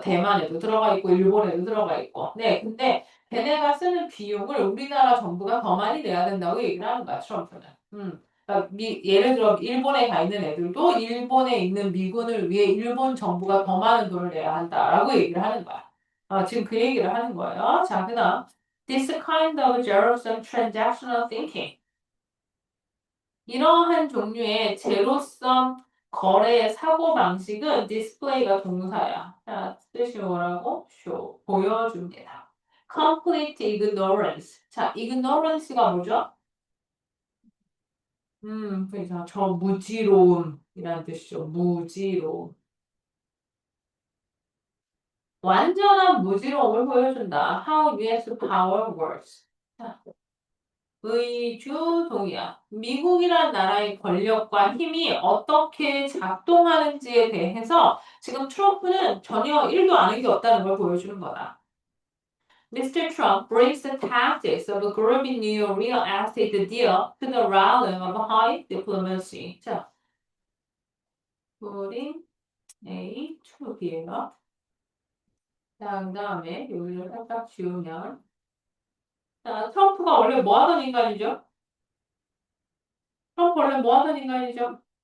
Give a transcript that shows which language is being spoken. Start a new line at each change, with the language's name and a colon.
Korean: 대만에도 들어가 있고, 일본에도 들어가 있고. 네, 근데 걔네가 쓰는 비용을 우리나라 정부가 더 많이 내야 된다고 얘기를 하는 거야, 트럼프는. 그러니까 예를 들어, 일본에 가 있는 애들도 일본에 있는 미군을 위해 일본 정부가 더 많은 돈을 내야 한다라고 얘기를 하는 거야. 지금 그 얘기를 하는 거예요. 자, 그 다음.
English: This kind of zero-sum transactional thinking.
Korean: 이러한 종류의 제로섬 거래 사고방식은 디스플레이가 동사야. 자, 뜻이 뭐라고? show, 보여줍니다.
English: complete ignorance.
Korean: 자, ignorance가 뭐죠? 그래서 저 무지로움이라는 뜻이죠. 무지로움. 완전한 무지로움을 보여준다.
English: How US power works.
Korean: 자, 의주동이야. 미국이란 나라의 권력과 힘이 어떻게 작동하는지에 대해서 지금 트럼프는 전혀 1도 아는 게 없다는 걸 보여주는 거다.
English: Mr. Trump brings the tactics of a growing new real estate deal to the realm of high diplomacy.
Korean: 자,
English: putting A to B
Korean: 가 자, 그 다음에 여기를 살짝 지우면 자, 트럼프가 원래 뭐 하던 인간이죠? 트럼프 원래 뭐 하던 인간이죠?